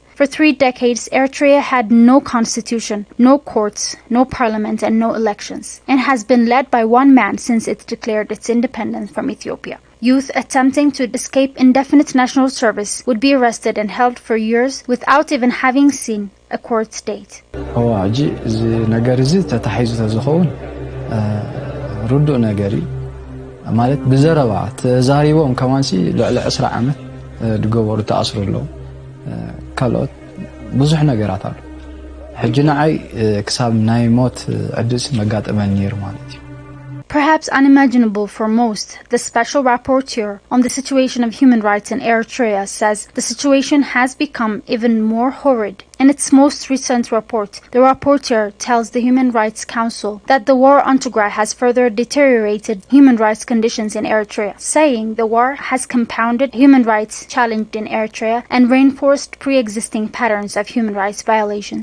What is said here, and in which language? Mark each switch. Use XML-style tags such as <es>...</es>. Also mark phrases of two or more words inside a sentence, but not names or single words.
<en>For 3 decades, Eritrea had no constitution, no courts, no parliament, and no elections, and has been led by one man since it declared its independence from Ethiopia. Youth attempting to escape indefinite national service would be arrested and held for years without even having seen a court date.</en> <ti>ማለት ብዘረባ ተዛሪቦም ከማንሲ ልዕሊ 20 ዓመት ድገበሩ ተኣስሩ ኣለዉ ካልኦት ብዙሕ ነገራት አሉ ሕጂ ንዓይ ክሳብ ናይ ሞት ዕድስ መጋጠመን ነይሩ ማለት እዩ</ti> <en>Perhaps unimaginable for most, the special rapporteur on the situation of human rights in Eritrea says the situation has become even more horrid. In its most recent report, the rapporteur tells the Human Rights Council that the war on Tigray has further deteriorated human rights conditions in Eritrea, saying the war has compounded human rights challenged in Eritrea and reinforced pre-existing patterns of human rights violations.</en>